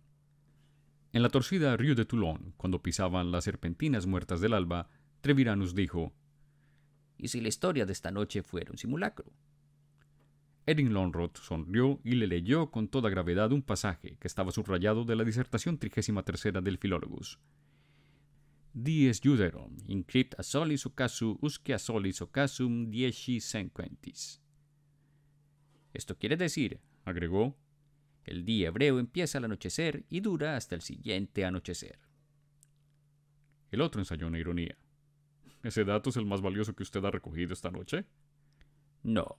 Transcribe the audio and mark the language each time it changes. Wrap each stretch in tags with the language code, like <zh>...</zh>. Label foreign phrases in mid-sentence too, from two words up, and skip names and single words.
<es>En la torcida Rue de Toulon, cuando pisaban las serpentinas muertas del alba, Treviranus dijo: ¿y si la historia de esta noche fuera un simulacro? Erin Lonrod sonrió y le leyó con toda gravedad un pasaje que estaba subrayado de la disertación 33ª del Philologus.</es> <la>Dies juderum incrit a solis occasu usque a solis occasum</la> <es>10 Esto quiere decir, agregó, el día hebreo empieza al anochecer y dura hasta el siguiente anochecer. El otro ensayó una ironía. ¿Ese dato es el más valioso que usted ha recogido esta noche? No.</es>